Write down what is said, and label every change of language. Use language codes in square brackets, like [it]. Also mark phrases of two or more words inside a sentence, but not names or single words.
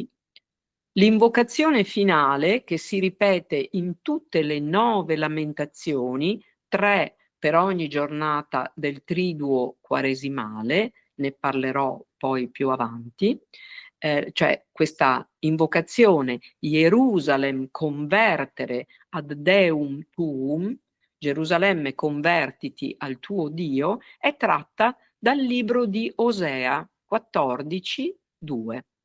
[it] L'invocazione finale, che si ripete in tutte le 9 lamentazioni, 3 per ogni giornata del triduo quaresimale, ne parlerò poi più avanti, cioè questa invocazione [la] Jerusalem convertere ad Deum tuum, [it] Gerusalemme convertiti al tuo Dio, è tratta dal libro di Osea 14, 2.